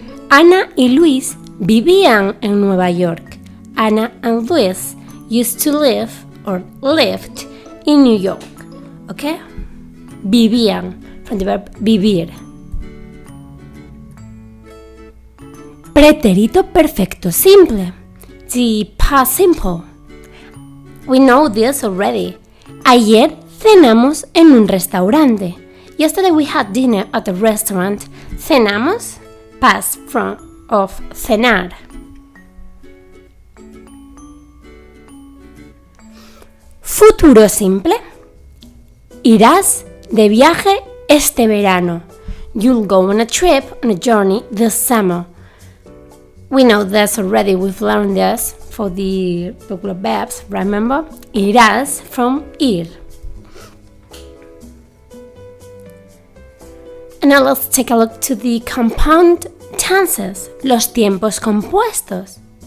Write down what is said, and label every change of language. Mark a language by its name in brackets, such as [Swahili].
[Spanish] Ana y Luis vivían en Nueva York. [English] Anna and Luis used to live or lived in New York. Okay? Vivían, from the verb vivir. [Spanish] Pretérito perfecto simple, [English] the past simple. We know this already. [Spanish] Ayer cenamos en un restaurante. [English] Yesterday we had dinner at a restaurant. Cenamos, past of cenar. [Spanish] Futuro simple. Irás de viaje este verano. [English] You'll go on a trip, on a journey this summer. We know this already. We've learned this for the regular verbs. Remember? Irás from ir. And now let's take a look to the compound tenses, [Spanish] los tiempos compuestos.